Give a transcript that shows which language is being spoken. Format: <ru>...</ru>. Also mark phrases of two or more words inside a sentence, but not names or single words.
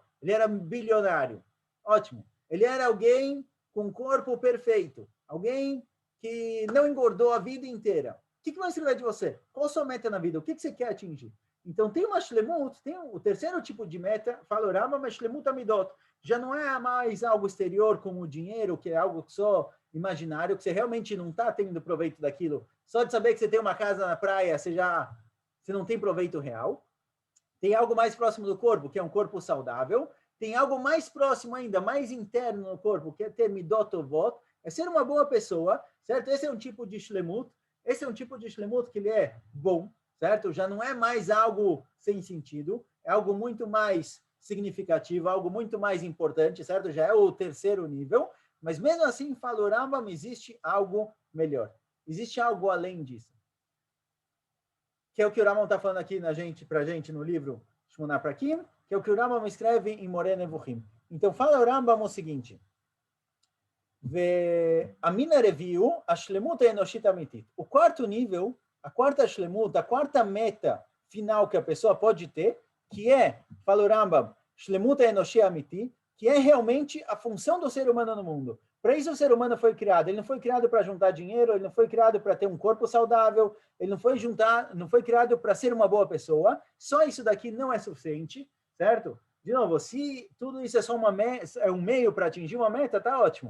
<pt>Ele era bilionário. Ótimo. Ele era alguém com um corpo perfeito. Alguém que não engordou a vida inteira. O que vão escrever de você? Qual a sua meta na vida? O que você quer atingir? Então, tem uma shlemut, tem o terceiro tipo de meta, fala o Rambam, mas</pt> <he>שלמות המידות.</he> <pt>Já não é mais algo exterior como o dinheiro, que é algo só imaginário, que você realmente não está tendo proveito daquilo. Só de saber que você tem uma casa na praia, você não tem proveito real. Tem algo mais próximo do corpo, que é um corpo saudável. Tem algo mais próximo ainda, mais interno no corpo, que é ter</pt> <he>מידות טובות,</he> <pt>é ser uma boa pessoa, certo? Esse é um tipo de shlemut. Esse é um tipo de shlemut que ele é bom, certo? Já não é mais algo sem sentido, é algo muito mais significativo, algo muito mais importante, certo? Já é o terceiro nível, mas mesmo assim, fala o Rambam, existe algo melhor. Existe algo além disso. Que é o que o Rambam está falando aqui para a gente no livro Shmona Prakim, que é o que o Rambam escreve em Moreh Nevuchim. Então, fala o Rambam o seguinte, o quarto nível, a quarta shlemut, a quarta meta final que a pessoa pode ter, que é, fala o Rambam,</pt> <he>שלמות אנושית אמיתית,</he> <pt>que é realmente a função do ser humano no mundo. Para isso o ser humano foi criado. Ele não foi criado para juntar dinheiro, ele não foi criado para ter um corpo saudável, ele não foi criado para ser uma boa pessoa. Só isso daqui não é suficiente, certo? De novo, se tudo isso é só é um meio para atingir uma meta, tá ótimo.</pt>